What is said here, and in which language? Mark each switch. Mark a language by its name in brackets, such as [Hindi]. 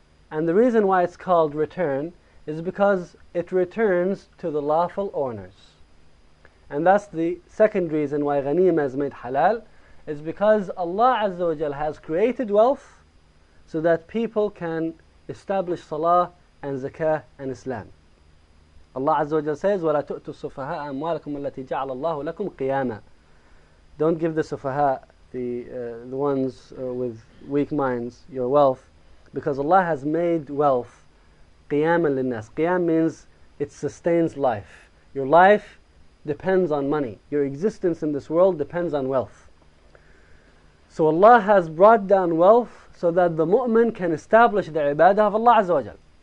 [English] And the reason why it's called return is because it returns to the lawful owners. And that's the second reason why ghanima is made halal, is because Allah Azza wa Jal has created wealth so that people can establish salah and zakah and Islam. Allah Azza wa Jal says, [Arabic] وَلَا تُؤْتُوا السُّفَهَاءَ أَمْوَالَكُمُ الَّتِي جَعَلَ اللَّهُ لَكُمْ قِيَامًا. [English] Don't give the sufaha, the ones with weak minds, your wealth, because Allah has made wealth [Arabic] قِيَامًا لِلنَّاسِ. [English] Qiyam means it sustains life. Your life depends on money. Your existence in this world depends on wealth. So Allah has brought down wealth so that the mu'min can establish the ibadah of Allah Azza wa Jal.